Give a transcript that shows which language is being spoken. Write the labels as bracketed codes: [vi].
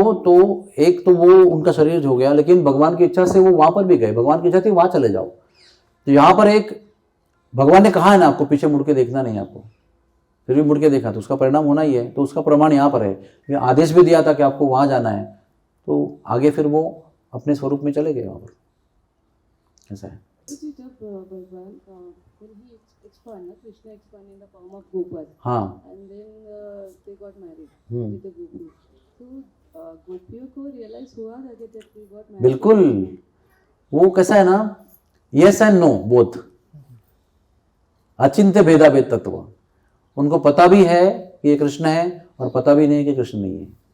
[hi] तो एक तो वो उनका शरीर हो गया, लेकिन भगवान की इच्छा से वो वहां पर भी गए, भगवान की इच्छा थी वहां चले जाओ। तो यहाँ पर एक भगवान ने कहा है ना आपको पीछे मुड़ के देखना नहीं, आपको फिर भी मुड़ के देखा तो उसका परिणाम होना ही है। तो उसका प्रमाण यहाँ पर है, आदेश भी दिया था कि आपको वहां जाना है, तो आगे फिर वो अपने स्वरूप में चले गए वहां पर। ऐसा है। जब भगवान [en] when he expanded, Krishna expanded in the form of Gopal, [hi] हाँ, [en] and then they got married with the gopis. [hi] So गोपियों को realize हुआ था कि जब [en] they got married, [hi] बिल्कुल। वो कैसा है ना, [en] yes and no both, [hi] अचिंत्य भेदाभेद तत्व। उनको पता भी है कि ये कृष्ण है और पता भी नहीं कि कृष्ण नहीं है।